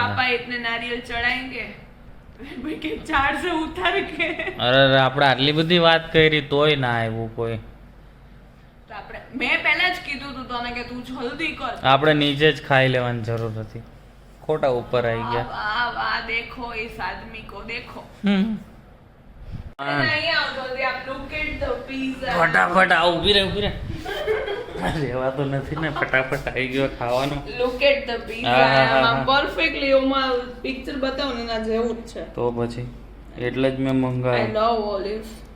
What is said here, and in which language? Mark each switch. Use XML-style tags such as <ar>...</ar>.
<hi>પાપા इतने नारियल चढ़ाएंगे ભાઈ કે ઝાડ સે ઉતાર કે.</hi> <gu>અરે આપણે આટલી બધી વાત કરી તોય ના આવ્યું કોઈ. મેં પહેલા જ કીધું તું તને કે તું જલ્દી કર. આપણે નીચે જ ખાઈ લેવાની જરૂર હતી, ખોટા ઉપર આવી ગયા.</gu> <hi>વાહ વાહ દેખો इस आदमी को देखो.</hi> <gu>અહીંયા આવો જલ્દી, આપ</gu> <en>Look at the pizza.</en> <gu>ફટાફટ આવ, ઊભી રહે રહેવા તો નથી ને, ફટાફટ આવી ગયો ખાવાનું.</gu> <en>Look at the pizza.</en> <gu>આમ પરફેક્ટલી ઓમાં પિક્ચર બતાવો ને એના જેવું જ છે. તો પછી એટલે જ મેં મંગાવ્યું.</gu> <en>I love olives.</en>